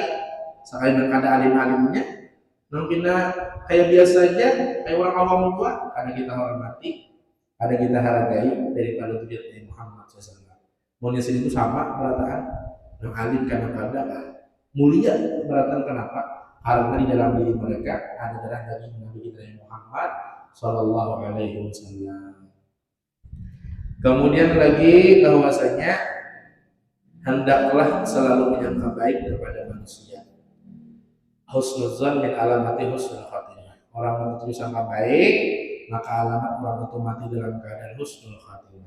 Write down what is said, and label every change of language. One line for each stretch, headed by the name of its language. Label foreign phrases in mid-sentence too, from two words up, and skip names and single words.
Banjar: Sekali nang ada alim-alimnya, nang kita kayak biasa aja, kayak orang awam juga, karena kita hormati, karena kita hargai daripada zuriat Muhammad SAW. Maunya sini itu sama berataan, nang alim kadang-kadang mulia berataan kenapa?
Indonesian: Karena di dalam diri mereka ada darah daging Nabi kita Muhammad
Arabic: صلى الله عليه وسلم.
Indonesian: Kemudian lagi bahwasanya hendaklah selalu menyangka baik kepada manusia.
Arabic: حسن الظن من علامات حسن الخاتمة.
Indonesian: Orang yang sangka baik maka alamat orang itu mati dalam keadaan
Arabic: حسن الخاتمة.